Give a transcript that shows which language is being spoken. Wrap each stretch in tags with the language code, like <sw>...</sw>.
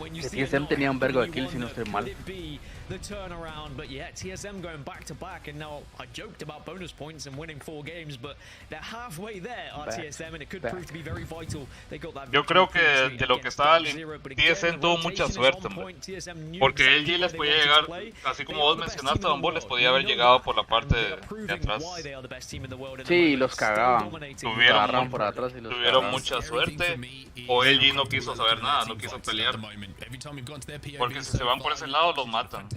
<es>TSM tenía un vergo de kills si no estoy mal.</es> <en>The turnaround, but yeah, TSM going back to back, and now I joked about bonus points and winning 4 games, but they're halfway there at TSM, and it could prove to be very vital. They got that.</en> <es>Yo creo que de lo que estaba TSM tuvo mucha suerte, porque LG les podía llegar, así como vos mencionaste, Don Bo, les podía haber llegado por la parte de atrás. Sí, los cagaban. Tuvieron mucha suerte, o LG no quiso saber nada, no quiso pelear, porque si se van por ese lado los matan.</es>